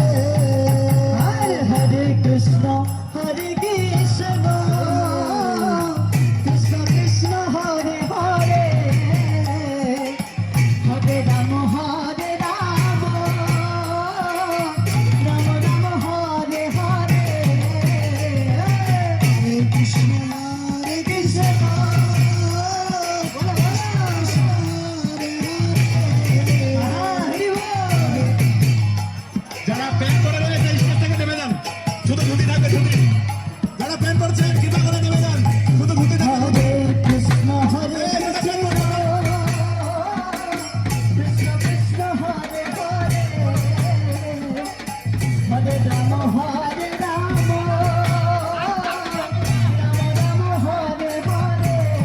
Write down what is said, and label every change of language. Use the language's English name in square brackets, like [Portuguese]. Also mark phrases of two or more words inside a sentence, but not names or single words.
[Sanskrit] Hare Krishna, Hare Krishna, Krishna Krishna Hare Hare, Hare Rama, Hare Rama, Rama Rama, Hare Hare. Hare Krishna, Hare Krishna, [Bangla] বলো বলো. [Sanskrit] Hare Hare. [Bangla] যারা প্যান করে রয়েছে স্টেজ থেকে নেমে যান, শুধু ধুতি থাকবে ধুতি। যারা প্যান করছে কৃপা করে নেমে যান, শুধু ধুতি থাকবে। [Sanskrit] Hare Krishna, Hare Krishna, Krishna Krishna Hare Hare, Hare Rama, Hare Rama, Rama Rama, Hare Hare.